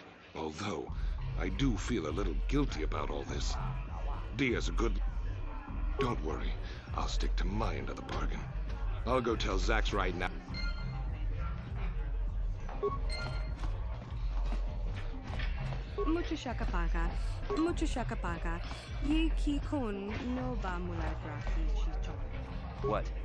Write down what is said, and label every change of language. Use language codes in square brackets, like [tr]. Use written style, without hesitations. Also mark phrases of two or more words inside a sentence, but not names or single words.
[en] Although, I do feel a little guilty about all this. Dia's a good... Don't worry. I'll stick to my end of the bargain. I'll go tell Zax right now. Mucho shakapaka. Mucho shakapaka. Ye ki kon no ba mulai braki chicho. What?